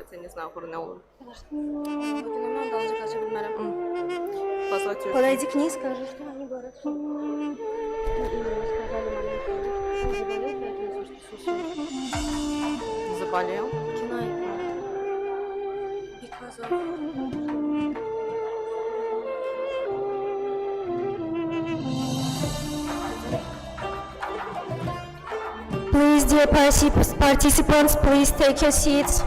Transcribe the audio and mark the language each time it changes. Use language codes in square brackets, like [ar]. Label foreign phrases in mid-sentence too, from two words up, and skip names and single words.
[tr] знаю, ne olur. Bugünümden daha azıcık açabilmeliyim. [ru] Посмотрю. Подойди к ней, скажи, что они говорят, что... Ну, именно сказали маленькие. Он заболел, поэтому слушайте, все. Заболел. [en] Can I... Because of... Please, dear participants, please take your seats.